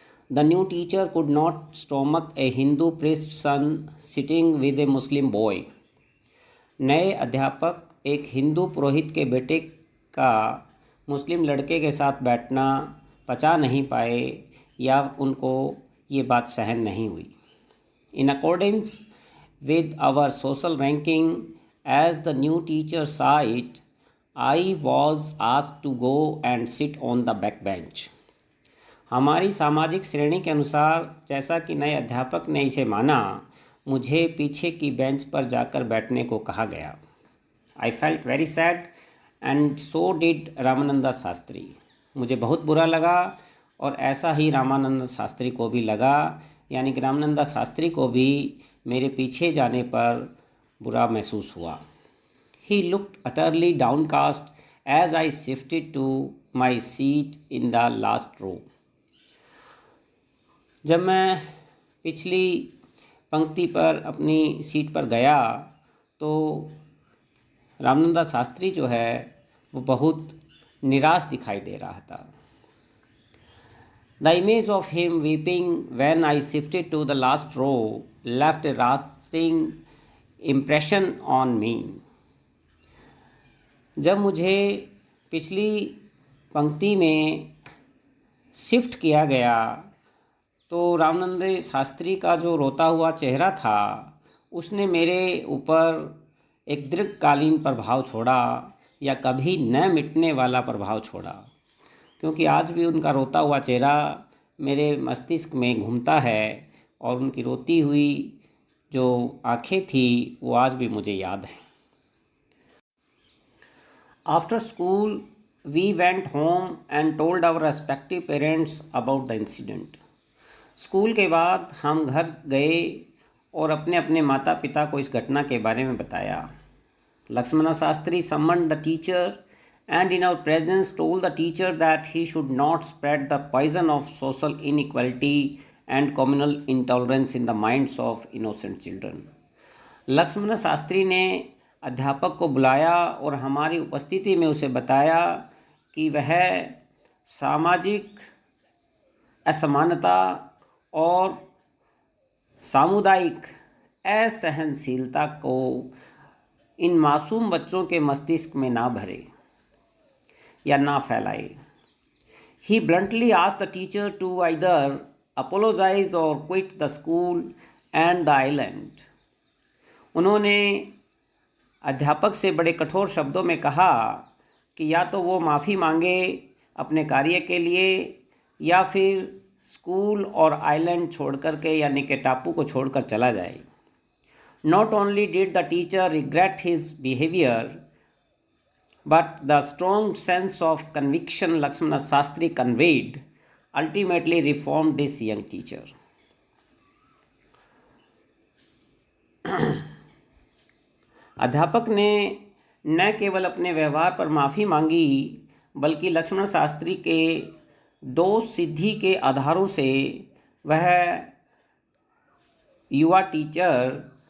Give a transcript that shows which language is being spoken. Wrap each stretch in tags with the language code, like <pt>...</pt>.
<en>The new teacher could not stomach a Hindu priest son sitting with a Muslim boy.</en> <hi>नए अध्यापक एक हिंदू पुरोहित के बेटे का मुस्लिम लड़के के साथ बैठना पचा नहीं पाए या उनको ये बात सहन नहीं हुई।</hi> <en>In accordance with our social ranking as the new teacher saw it, I was asked to go and sit on the back bench.</en> <hi>हमारी सामाजिक श्रेणी के अनुसार जैसा कि नए अध्यापक ने इसे माना, मुझे पीछे की बेंच पर जाकर बैठने को कहा गया।</hi> <en>I felt very sad and so did Ramanand Shastri.</en> <hi>मुझे बहुत बुरा लगा और ऐसा ही रामानंद शास्त्री को भी लगा, यानी कि रामानंद शास्त्री को भी मेरे पीछे जाने पर बुरा महसूस हुआ।</hi> <en>He looked utterly downcast as I shifted to my seat in the last row.</en> <hi>जब मैं पिछली पंक्ति पर अपनी सीट पर गया तो रामानंद शास्त्री जो है वो बहुत निराश दिखाई दे रहा था।</hi> <en>The image of him weeping when I shifted to the last row left a lasting impression on me.</en> <hi>जब मुझे पिछली पंक्ति में शिफ्ट किया गया तो रामानंद शास्त्री का जो रोता हुआ चेहरा था उसने मेरे ऊपर एक दीर्घकालीन प्रभाव छोड़ा या कभी न मिटने वाला प्रभाव छोड़ा, क्योंकि आज भी उनका रोता हुआ चेहरा मेरे मस्तिष्क में घूमता है और उनकी रोती हुई जो आँखें थी वो आज भी मुझे याद हैं।</hi> <en>After school, we went home and told our respective parents about the incident.</en> <hi>School के बाद हम घर गए और अपने अपने माता पिता को इस घटना के बारे में बताया।</hi> <en>Lakshman Shastri summoned the teacher and in our presence told the teacher that he should not spread the poison of social inequality and communal intolerance in the minds of innocent children.</en> <hi>Lakshman Shastri ने अध्यापक को बुलाया और हमारी उपस्थिति में उसे बताया कि वह सामाजिक असमानता और सामुदायिक असहनशीलता को इन मासूम बच्चों के मस्तिष्क में ना भरे या ना फैलाए।</hi> <en>He bluntly asked the teacher to either apologize or quit the school and the island.</en> <hi>उन्होंने अध्यापक से बड़े कठोर शब्दों में कहा कि या तो वो माफ़ी मांगे अपने कार्य के लिए या फिर स्कूल और आइलैंड छोड़ कर के यानी कि टापू को छोड़कर चला जाए।</hi> <en>Not only did the teacher regret his behavior, but the strong sense of conviction Lakshmana Shastri conveyed ultimately reformed this young teacher.</en> <hi>अध्यापक ने न केवल अपने व्यवहार पर माफ़ी मांगी बल्कि लक्ष्मण शास्त्री के दोष सिद्धि के आधारों से वह युवा टीचर</hi>